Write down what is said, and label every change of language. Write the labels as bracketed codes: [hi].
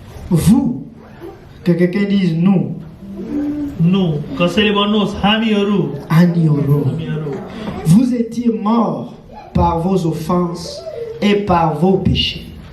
[fr] Vous, que quelqu'un dise nous, [ne] नु कसैले भन्नुहोस् हामीहरू Anioro, हामीहरू [fr] vous étiez morts par vos offenses et par vos péchés.